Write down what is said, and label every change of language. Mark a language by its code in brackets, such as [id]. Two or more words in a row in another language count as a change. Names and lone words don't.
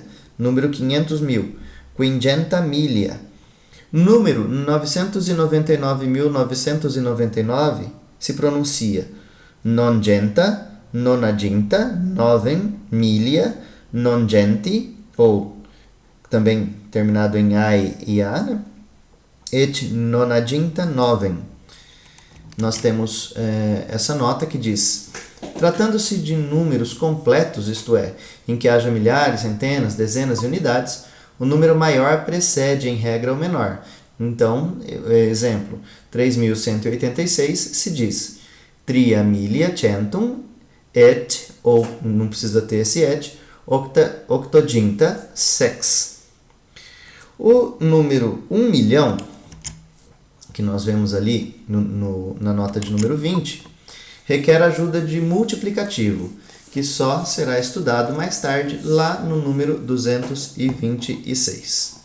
[pt] Número 500.000, [la] quingenta milia. [pt] Número 999.999 se pronuncia [la] nongenta, nonaginta, novem, milia, nongenti, [pt] ou também terminado em ai e a, né? [la] Et nonaginta novem. [pt] Nós temos essa nota que diz: tratando-se de números completos, isto é, em que haja milhares, centenas, dezenas e unidades, o número maior precede, em regra, o menor. Então, exemplo, 3.186 se diz [la] tria milia centum et, [pt] ou não precisa ter esse et, [la] octoginta sex. [pt] O número 1 milhão, que nós vemos ali na nota de número 20, requer ajuda de multiplicativo, que só será estudado mais tarde lá no número 226.